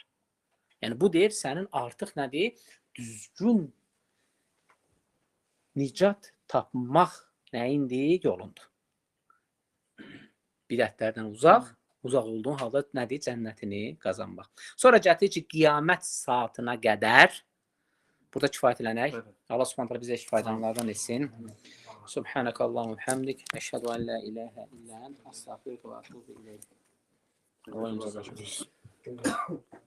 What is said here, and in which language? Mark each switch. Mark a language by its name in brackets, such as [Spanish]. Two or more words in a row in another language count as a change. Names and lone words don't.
[Azerbaijani] Yəni, bu deyir, sənin artıq nədir? Düzgün nicat tapmaq nəyindir? Yolundur. Bidətlərdən uzaq olduğun halda nədir? Cənnətini qazanmaq. Sonra gətirir ki, qiyamət saatına qədər burada kifayət eləmək. [Arabic] الله سبحانه [Azerbaijani] bizə kifayət edenlərdən etsin. [Arabic] سبحانك اللهم وبحمدك. أشهد أن لا إله إلا أنت. أستغفرك وأتوب إليك.